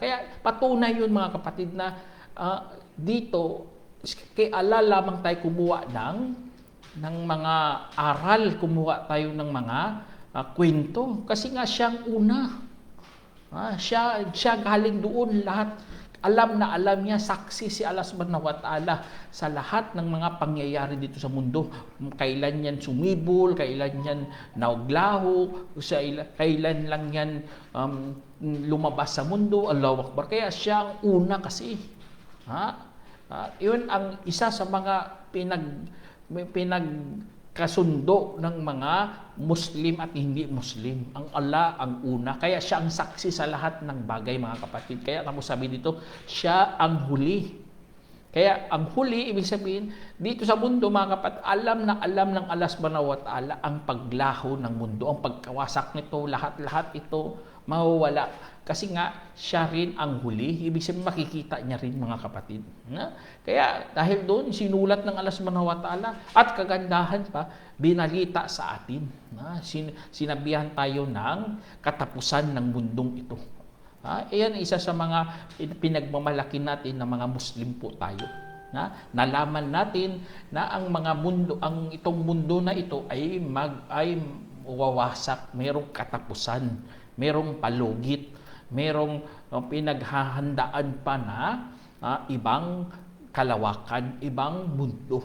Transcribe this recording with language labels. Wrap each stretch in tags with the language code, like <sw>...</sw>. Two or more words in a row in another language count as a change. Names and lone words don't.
<tl>Kaya patunay yun, mga kapatid, na dito, kay Allah lamang tayo kumuha ng mga aral, kumuha tayo ng mga kwento. Kasi nga siyang una. Siya galing doon lahat. Alam na alam niya, saksi si Allah</tl> <ar>سبحانه وتعالى</ar> <tl>sa lahat ng mga pangyayari dito sa mundo. Kailan yan sumibol, kailan yan nauglaho, kailan lang yan lumabas sa mundo.</tl> <ar>الله أكبر.</ar> <tl>Kaya siya ang una kasi. Yun ang isa sa mga pinagkaiba kasundo ng mga Muslim at hindi Muslim. Ang Allah ang una. Kaya siya ang saksi sa lahat ng bagay, mga kapatid. Kaya tapos sabi dito, siya ang huli. Kaya ang huli, ibig sabihin, dito sa mundo, mga kapatid, alam ng Allah</tl> <ar>سبحانه وتعالى</ar> <tl>ang paglaho ng mundo, ang pagkawasak nito, lahat-lahat ito mawawala. Kasi nga, siya rin ang huli. Ibig sabihin, makikita niya rin, mga kapatid. Kaya dahil doon, sinulat ng Allah</tl> <ar>سبحانه وتعالى</ar> <tl>at kagandahan pa, binalita sa atin. Sinabihan tayo ng katapusan ng mundong ito. Iyan isa sa mga pinagmamalaki natin na mga Muslim po tayo. Nalaman natin na ang mga mundo, itong mundo na ito ay wawasak, mayroong katapusan, mayroong palugit, mayroong pinaghahandaan pa na ibang kalawakan, ibang mundo.</tl>